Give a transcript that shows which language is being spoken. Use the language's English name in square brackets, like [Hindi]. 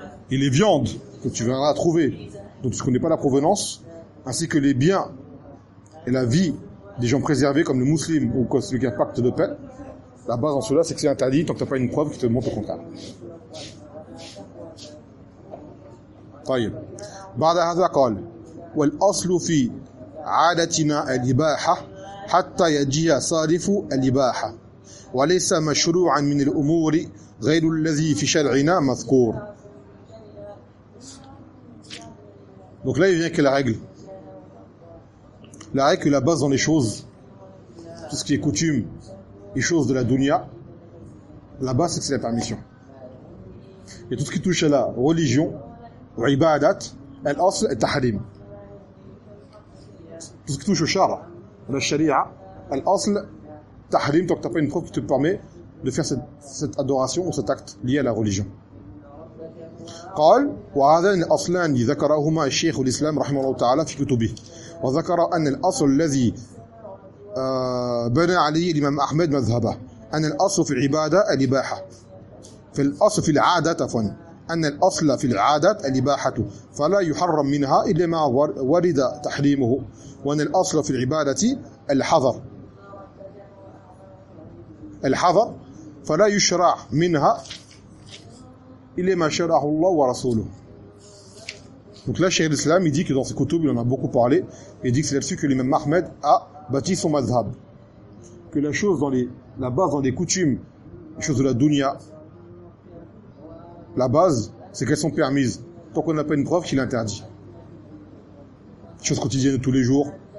[French] Et les viandes que tu viendras trouver dont tu ne connais pas la provenance, ainsi que les biens et la vie des gens préservés comme le musulman ou comme celui qui a un pacte de paix, la base en cela c'est que c'est interdit tant que tu n'as pas une preuve qui te montre au contraire. [Arabic] طيب بعد هذا قال والأصل في عادتنا الإباحة حتى يجي صارف الإباحة وليس مشروعا من الأمور غير الذي في شرعنا مذكور. [French] Donc là il vient que la règle la base dans les choses, tout ce qui est coutume et choses de la dunya, la base c'est que c'est la permission. Et tout ce qui touche à la religion ou ibadat, l'asl est tahrim. Tout ce qui touche au char, la sharia, l'asl, tahrim, tant que tu n'as pas une preuve qui te permet de faire cette adoration ou cet acte lié à la religion. [Arabic] قال وهذان الأصلان ذكرهما الشيخ الإسلام رحمه الله تعالى في كتبه وذكر أن الأصل الذي بنى عليه الإمام أحمد مذهبه أن الأصل في العبادة الإباحة في الأصل في العادة فن أن الأصل في العادة الإباحة فلا يحرم منها إلا ما ورد تحريمه وأن الأصل في العبادة الحذر الحذر فلا يشرع منها إلا ما شرعه الله ورسوله. [French] Donc là, Cheikh l'Islam, il dit que dans ses kutub, il en a beaucoup parlé, il dit que c'est là-dessus que l'imam Ahmed a bâti son mazhab. Que la chose dans les, la base dans les coutumes, les choses de la dunya, la base, c'est qu'elles sont permises. Tant qu'on n'a pas une preuve qu'il interdit. Les choses quotidiennes de tous les jours.